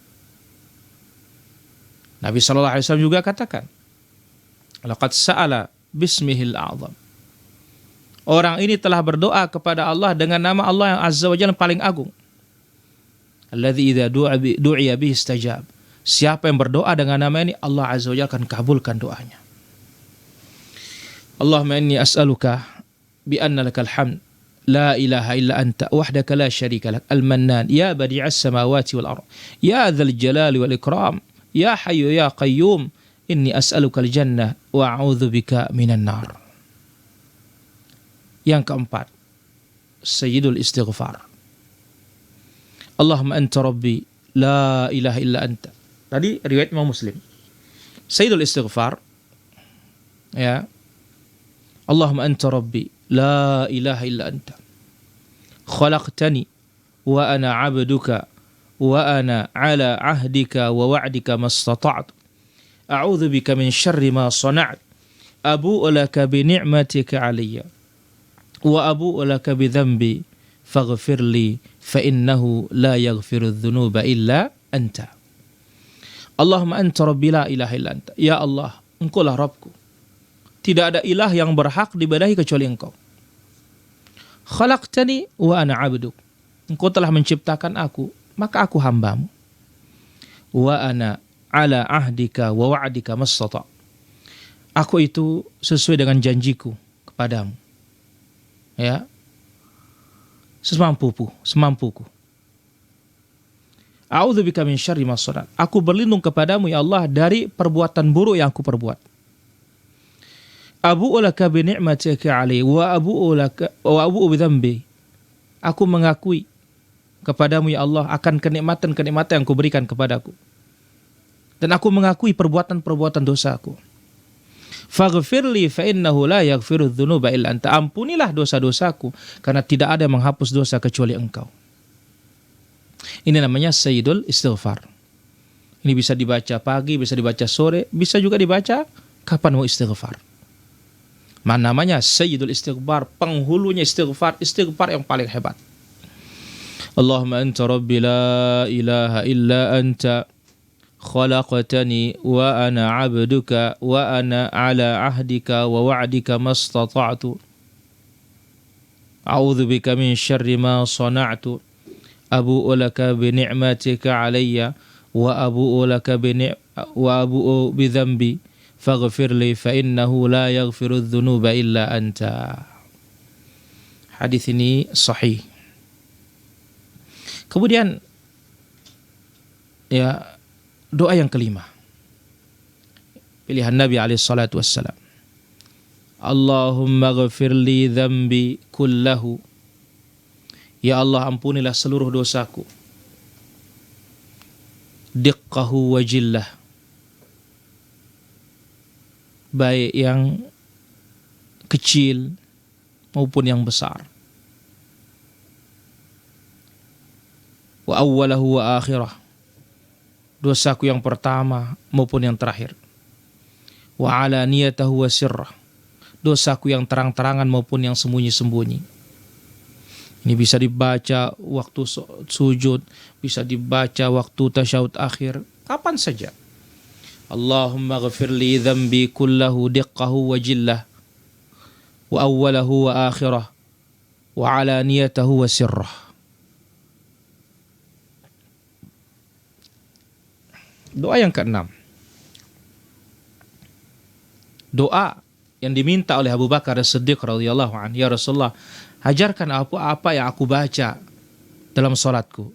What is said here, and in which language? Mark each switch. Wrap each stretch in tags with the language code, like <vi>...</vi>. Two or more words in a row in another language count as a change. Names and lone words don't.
<ar>نبي صلى الله عليه وسلم</ar> <id>juga katakan,</id> <ar>لقد سأل باسمه الأعظم.</ar> <id>Orang ini telah berdoa kepada Allah dengan nama Allah yang</id> <ar>عز وجل</ar> <id>paling agung.</id> <ar>الذي إذا دعي به استجاب.</ar> <id>Siapa yang berdoa dengan nama ini, Allah</id> <ar>عز وجل</ar> <id>akan kabulkan doanya.</id> <ar>اللهم إني أسألك بأن لك الحمد. لا إله إلا أنت وحدك لا شريك لك. Al-Mannan. يا بديع السماوات والأرض يا ذا الجلال والإكرام. يا حي يا قيوم إني أسألك الجنة وأعوذ بك من النار.</ar> <id>Yang keempat, Sayyidul Istighfar.</id> <ar>اللهم أنت ربي لا إله إلا أنت.</ar> <id>Tadi riwayat Imam Muslim. Sayyidul Istighfar, ya,</id> <ar>اللهم أنت ربي لا إله إلا أنت. خلقتني وأنا عبدك وأنا على عهدك ووعدك ما استطعت. أعوذ بك من شر ما صنعت. أبوء لك بنعمتك علي وأبوء لك بذنبي فاغفر لي فإنه لا يغفر الذنوب إلا أنت. اللهم أنت ربي لا إله إلا أنت. يا الله,</ar> <id>Engkau lah Rabbku. Tidak ada ilah yang berhak diibadahi kecuali Engkau.</id> <ar>خلقتني وأنا عبدك.</ar> <id>Engkau telah menciptakan aku, maka aku hambamu.</id> <ar>وأنا على عهدك ووعدك ما استطعت'.</ar> <id>Aku itu sesuai dengan janjiku kepadamu. Ya, semampuku.</id> <ar>أعوذ بك من شر ما صنعت.</ar> <id>Aku berlindung kepadamu</id> <ar>يا الله</ar> <id>dari perbuatan buruk yang aku perbuat.</id> <ar>أبوء لك بنعمتك علي وأبوء بذنبي.</ar> <id>Aku mengakui kepadamu</id> <ar>يا الله</ar> <id>akan kenikmatan-kenikmatan yang kuberikan kepadaku. Dan aku mengakui perbuatan-perbuatan dosaku.</id> <ar>فاغفر لي فإنه لا يغفر الذنوب إلا أنت.</ar> <id>Ampunilah dosa-dosaku karena tidak ada yang menghapus dosa kecuali Engkau. Ini namanya Sayyidul Istighfar. Ini bisa dibaca pagi, bisa dibaca sore, bisa juga dibaca kapan mau istighfar. Namanya Sayyidul Istighfar, penghulunya istighfar yang paling hebat.</id> <ar>اللهم أنت ربي لا إله إلا أنت. خلقتني وأنا عبدك وأنا على عهدك ووعدك ما استطعت. أعوذ بك من شر ما صنعت. أبوء لك بنعمتك علي وأبوء بذنبي فاغفر لي فإنه لا يغفر الذنوب إلا أنت.</ar> <id>Hadis ini sahih. Kemudian ya, doa yang kelima, pilihan Nabi</id> <ar>عليه الصلاة والسلام. اللهم اغفر لي ذنبي كله. يا الله,</ar> <id>ampunilah seluruh dosaku.</id> <ar>دقه وجله.</ar> <id>Baik yang kecil maupun yang besar.</id> <ar>وأوله وآخره.</ar> <id>Dosaku yang pertama maupun yang terakhir.</id> <ar>وعلانيته وسره.</ar> <id>Dosaku yang terang-terangan maupun yang sembunyi-sembunyi. Ini bisa dibaca waktu sujud, bisa dibaca waktu tasyahud akhir, kapan saja.</id> <ar>اللهم اغفر لي ذنبي كله دقه وجله وأوله وآخره وعلانيته وسره.</ar> <id>Doa yang keenam. Doa yang diminta oleh Abu Bakar As-Siddiq</id> <ar>رضي الله عنه, يا رسول الله,</ar> <id>ajarkan apa yang aku baca dalam salatku.</id>